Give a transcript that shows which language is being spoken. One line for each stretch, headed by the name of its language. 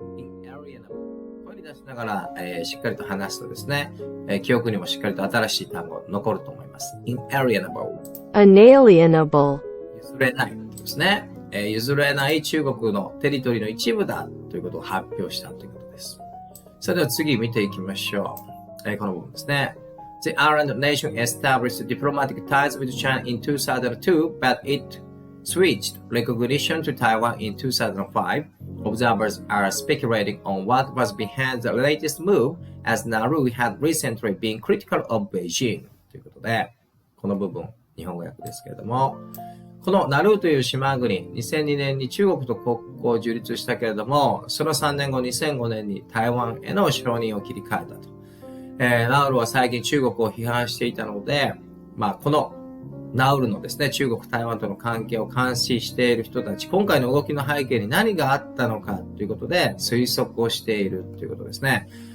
Japanese: inalienable 声に出しながら、しっかりと話すとですね、記憶にもしっかりと新しい単語残ると思います。
English: inalienable Inalienable.
Japanese: 譲れないですね。譲れない中国のテリトリーの一部だということを発表したということです。それでは次見ていきましょう。この部分ですね。
English: The island nation established diplomatic ties with China in 2002, but it switched recognition to Taiwan in 2005. Observers are speculating on what was behind the latest move, as Nauru had recently been critical of Beijing.
Japanese: ということで、この部分、日本語訳ですけれども、このナルーという島国、2002年に中国と国交を樹立したけれども、その3年後、2005年に台湾への承認を切り替えたと。ナウルは最近中国を批判していたので、このナウルのですね、中国、台湾との関係を監視している人たち、今回の動きの背景に何があったのかということで推測をしているということですね。